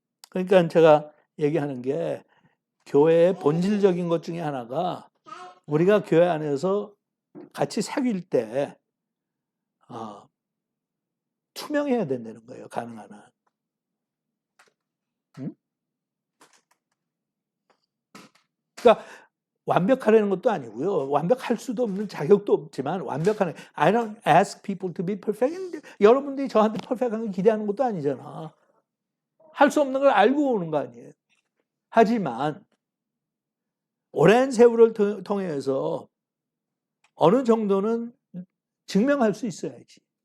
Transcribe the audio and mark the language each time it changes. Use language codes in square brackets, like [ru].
[ko] 그러니까 제가 얘기하는 게 교회의 본질적인 것 중에 하나가 우리가 교회 안에서 같이 사귈 때 투명해야 된다는 거예요. 가능한 한. 응? 그러니까 완벽하려는 것도 아니고요. 완벽할 수도 없는 자격도 없지만 완벽한 [en] I don't ask people to be perfect. [ko] 여러분들이 저한테 퍼펙트한 걸 기대하는 것도 아니잖아. 할 수 없는 걸 알고 오는 거 아니에요. 하지만 오랜 세월을 통해서 어느 정도는 증명할 수 있어야지.